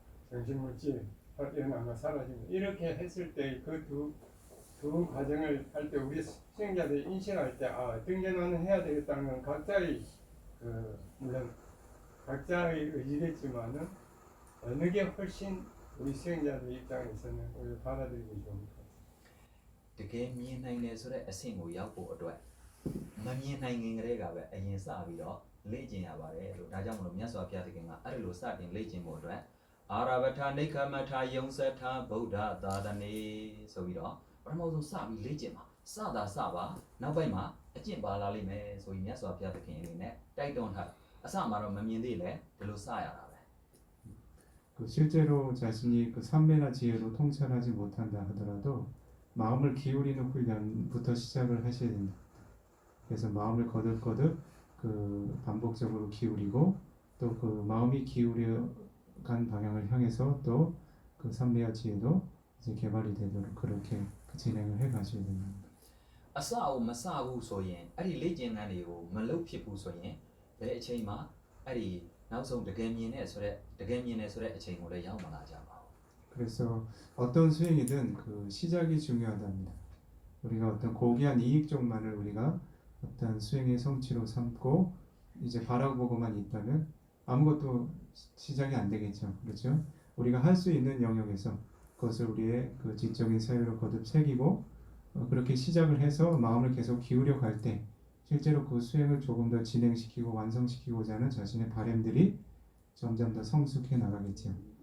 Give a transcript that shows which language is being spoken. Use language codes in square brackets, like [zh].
[ko] 정신물질 일어나면 사라집니다. 이렇게 했을 때 그 두 과정을 할 때 우리 수행자들이 인식할 때 어떤 게 나는 해야 되겠다는 건 각자의 물론 각자의 의지겠지만은 어느 게 훨씬 우리 수행자들 입장에서는 우리 받아들이기 좋은 것 같아요. [my] တကယ်မြင်နိုင်တယ်ဆိုတဲ့အဆင့်ကိုရောက်ဖို့အတွက်မမြင်နိုင်ခင်ကလေးကပဲအရင်စပြီးတော့လေ့ကျင့်ရပါတယ်လို့ဒါကြောင့်မလို့မြတ်စွာဘုရားသခင်ကအဲ့လိုစတင်လေ့ကျင့်ဖို့အတွက်အာရဗထာနိခမထာယုံစထာဗုဒ္ဓသာသနေဆိုပြီးတော့ပထမဆုံးစပြီးလေ့ကျင့်ပါစတာစပါနောက်ပိုင်းမှာအကျင့်ပါလာလိမ့်မယ်ဆိုပြီးမြတ်စွာဘုရားသခင်အနေနဲ့တိုက်တွန်းထားအစမှာတော့မမြင်သေးလေဒီလိုစရတာပဲ [ko] 실제로 자신이 그 삼매나 지혜로 통찰하지 못한다 하더라도 마음을 기울이는 훈련부터 시작을 하셔야 된다. 그래서 마음을 거듭거듭 반복적으로 기울이고 또 그 마음이 기울여간 방향을 향해서 또 그 삼매와 지혜도 이제 개발이 되도록 그렇게 진행을 해 가셔야 됩니다. [my] အစအုံမစဘူးဆိုရင်အဲ့ဒီလေ့ကျင့်ခန်းတွေကိုမလုပ်ဖြစ်ဘူးဆိုရင်ဘယ်အချိန်မှအဲ့ဒီနောက်ဆုံးတကယ်မြင်တဲ့ဆိုတဲ့အချိန်ကိုလည်းရောက်မလာကြပါဘူး [ko] 그래서 어떤 수행이든 그 시작이 중요하답니다. 우리가 어떤 고귀한 이익 쪽만을 우리가 어떤 수행의 성취로 삼고 이제 바라보고만 있다면 아무것도 시작이 안 되겠죠. 그렇죠? 우리가 할 수 있는 영역에서 그것을 우리의 그 지적인 사유로 거듭 새기고 그렇게 시작을 해서 마음을 계속 기울여 갈 때 실제로 그 수행을 조금 더 진행시키고 완성시키고자 하는 자신의 바람들이 점점 더 성숙해 나가겠죠.